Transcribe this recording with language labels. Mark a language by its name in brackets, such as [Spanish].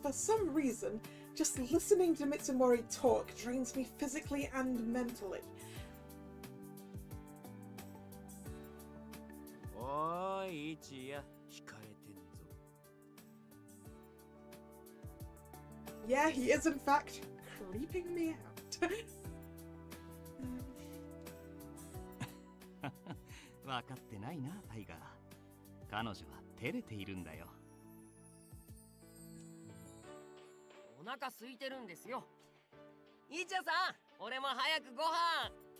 [English] For some reason, just listening to Mitsumori talk drains me physically and mentally. [Japanese] おーい、一夜、惹かれてんぞ。 [English] Yeah, he is in fact creeping me out. [Japanese] 分かってないな、タイガー。彼女は照れているんだよ。お腹空いてるんですよ。日夜さん、俺も早くご飯。